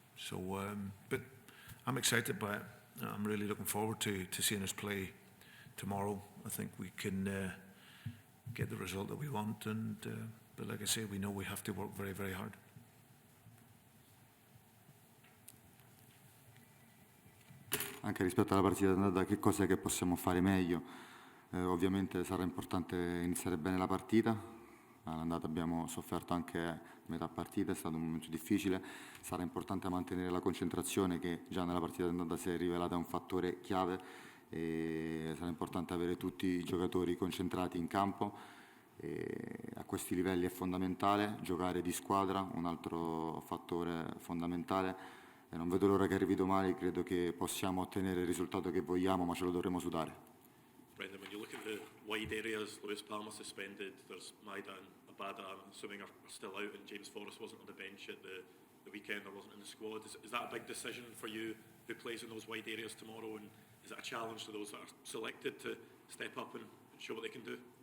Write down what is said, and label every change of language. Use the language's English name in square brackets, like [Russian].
[English] So, but I'm excited by it. I'm really looking forward to seeing us play tomorrow. I think we can get the result that we want, and but like I say, we know we have to work very, very hard. [Italian] Anche rispetto alla partita d'andata, che cos'è che possiamo fare meglio? Ovviamente sarà importante iniziare bene la partita. All'andata abbiamo sofferto anche metà partita, è stato un momento difficile. Sarà importante mantenere la concentrazione, che già nella partita d'andata si è rivelata un fattore chiave. E sarà importante avere tutti i giocatori concentrati in campo. E a questi livelli è fondamentale giocare di squadra, un altro fattore fondamentale. E non vedo l'ora che arrivi domani, credo che possiamo ottenere il risultato che vogliamo, ma ce lo dovremo sudare. [English] Brendan, when you look at the wide areas, Lewis Palmer suspended, there's Maida and Abada, I'm assuming are still out, and James Forrest wasn't on the bench at the weekend or wasn't in the squad. Is that a big decision for you, who plays in those wide areas tomorrow, and is it a challenge to those that are selected to step up and show what they can do?